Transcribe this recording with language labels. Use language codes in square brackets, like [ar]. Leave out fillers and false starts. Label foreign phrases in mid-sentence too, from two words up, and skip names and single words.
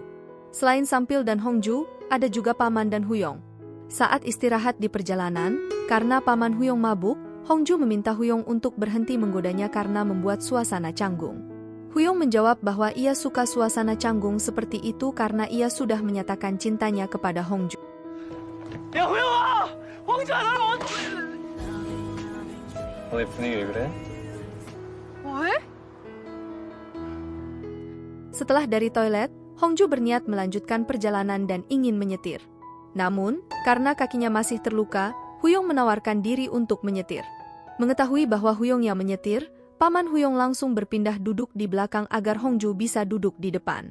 [id] Selain Sangpil dan Hongju, ada juga Paman dan Huyong. Saat istirahat di perjalanan, karena Paman Huyong mabuk, Hongju meminta Huyong untuk berhenti menggodanya karena membuat suasana canggung. Huyong menjawab bahwa ia suka suasana canggung seperti itu karena ia sudah menyatakan cintanya kepada Hongju. [ko] 야, 호영아! 홍주야, 나랑 너네 분위기 왜 그래? 왜? [id] Setelah dari toilet, Hongju berniat melanjutkan perjalanan dan ingin menyetir. Namun, karena kakinya masih terluka, Huyong menawarkan diri untuk menyetir. Mengetahui bahwa Huyong yang menyetir, Paman Huyong langsung berpindah duduk di belakang agar Hongju bisa duduk di depan.